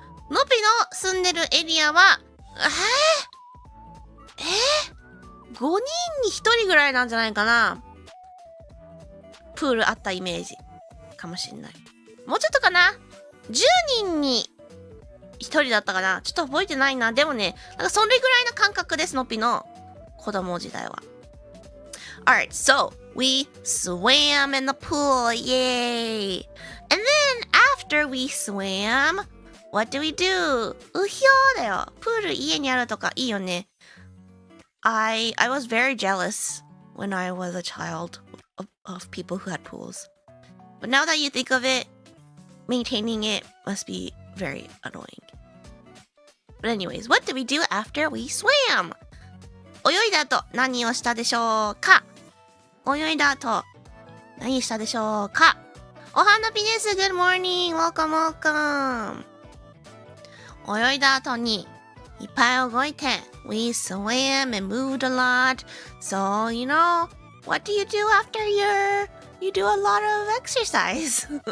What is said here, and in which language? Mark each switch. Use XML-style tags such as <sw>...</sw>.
<ja>のびの住んでるエリアは、5人に1人ぐらいなんじゃないかな。プールあったイメージかもしんない。もうちょっとかな。 10人に1人だったかな。ちょっと覚えてないな。でもね、なんかそれぐらいの感覚です、のっぴの子供時代は。</ja> <en>Alright, so we swam in the pool, yay! And then after we swam, what do we do?</en> <ja>うひょーだよ。プール家にあるとかいいよね。</ja> <en>I was very jealous when I was a child of people who had pools. But now that you think of it, maintaining it must be very annoying. But anyways, what did we do after we swam?</en> <ja>泳いだ後何をしたでしょうか？泳いだ後何したでしょうか？</ja> <en>おはなぴです。Good morning. Welcome, welcome.</en> <ja>泳いだ後にいっぱい動いて</ja> <en>We swam and moved a lot. So, you know, what do you do after you do a lot of exercise?</en>